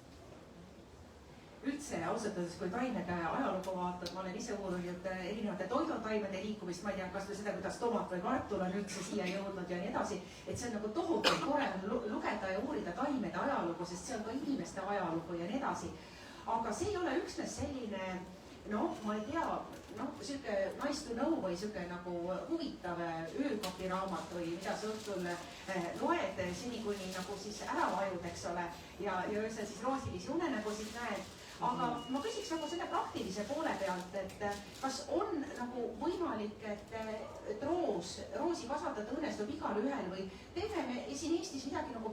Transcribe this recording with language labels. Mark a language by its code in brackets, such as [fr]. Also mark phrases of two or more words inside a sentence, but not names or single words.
[et] Üldse ausalt öeldes, kui taimede ajalugu vaatad, ma olen ise uurinud erinevate toidutaimede liikumist, ma ei tea, kas või seda, kuidas tomat või kartul on üldse siia jõudnud ja nii edasi, et see on nagu tohutult tore lugeda ja uurida taimede ajalugu, sest see on ka inimeste ajalugu ja nii edasi. Aga see ei ole üksnes selline, ma ei tea, siuke [en] nice to know [et] või siuke nagu huvitav öökopiraamat või mida sa õhtul loed seni, kuni nagu siis ära vajud, eks ole, ja öösel siis roosilisi unenägusid näed. Aga ma küsiks nagu selle praktilise poole pealt, et kas on nagu võimalik, et roosi kasvatada õnnestub igal ühel või teeme me siin Eestis midagi nagu